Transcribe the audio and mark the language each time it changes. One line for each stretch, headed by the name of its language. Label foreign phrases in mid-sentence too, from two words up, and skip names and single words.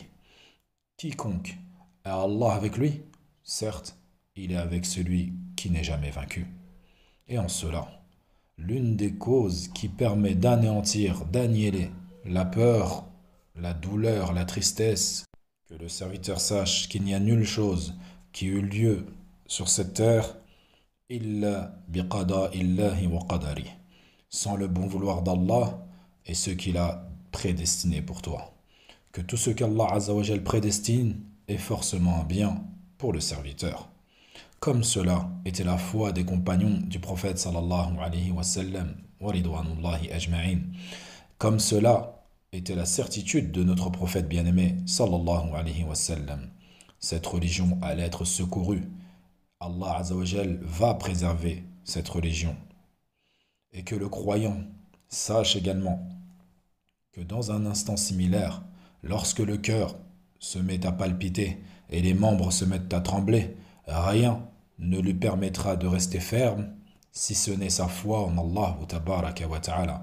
French: Quiconque a Allah avec lui, certes, il est avec celui qui n'est jamais vaincu. Et en cela, l'une des causes qui permet d'anéantir, d'annihiler la peur, la douleur, la tristesse, que le serviteur sache qu'il n'y a nulle chose qui eut lieu sur cette terre
Arabic: إلا بقضاء الله وقدره,
French: sans le bon vouloir d'Allah et ce qu'il a prédestiné pour toi. Que tout ce qu'Allah
Arabic: عز وجل
French: prédestine est forcément un bien pour le serviteur. Comme cela était la foi des compagnons du prophète
Arabic: صلى الله عليه وسلم ورضوان الله أجمعين.
French: Comme cela était la certitude de notre prophète bien-aimé
Arabic: صلى الله عليه وسلم.
French: Cette religion allait être secourue. Allah
Arabic: عز وجل
French: va préserver cette religion. Et que le croyant sache également que dans un instant similaire, lorsque le cœur se met à palpiter et les membres se mettent à trembler, rien ne lui permettra de rester ferme si ce n'est sa foi en
Arabic: الله تبارك وتعالى.